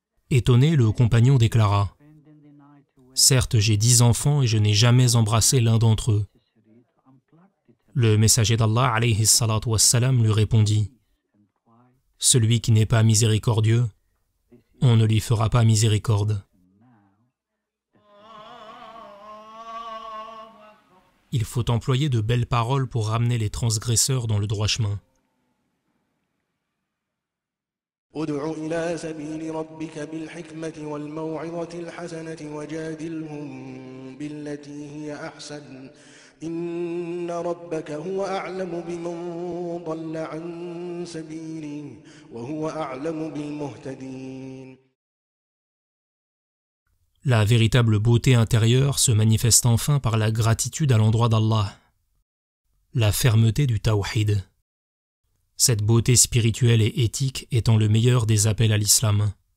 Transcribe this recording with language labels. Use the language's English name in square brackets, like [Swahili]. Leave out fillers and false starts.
[French] Étonné, le compagnon déclara « Certes, j'ai 10 enfants et je n'ai jamais embrassé l'un d'entre eux. » Le messager d'Allah alayhi salatu wassalam lui répondit « Celui qui n'est pas miséricordieux, on ne lui fera pas miséricorde. » Il faut employer de belles paroles pour ramener les transgresseurs dans le droit chemin. [Arabic] ادع إلى سبيل ربك بالحكمة والموعظة الحسنة وجادلهم بالتي هي أحسن إن ربك هو أعلم بمن ضل عن سبيله وهو أعلم بالمهتدين. [French] La véritable beauté intérieure se manifeste enfin par la gratitude à l'endroit d'Allah, la fermeté du tawhid. Cette beauté spirituelle et éthique étant le meilleur des appels à l'islam.